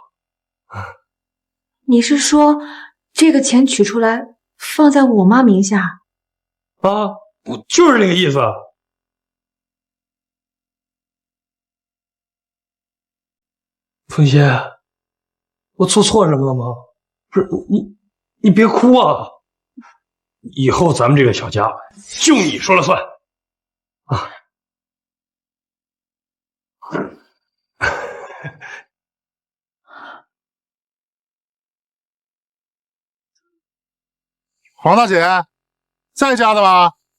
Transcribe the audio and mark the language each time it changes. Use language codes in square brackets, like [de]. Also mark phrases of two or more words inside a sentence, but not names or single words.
[zh] 你是說這個錢取出來放在我媽名下？啊，我就是這個意思。鳳仙，我做錯什麼了嗎？不是你別哭啊！以後咱們這個小家就你說了算啊！黄大姐，在家的吗？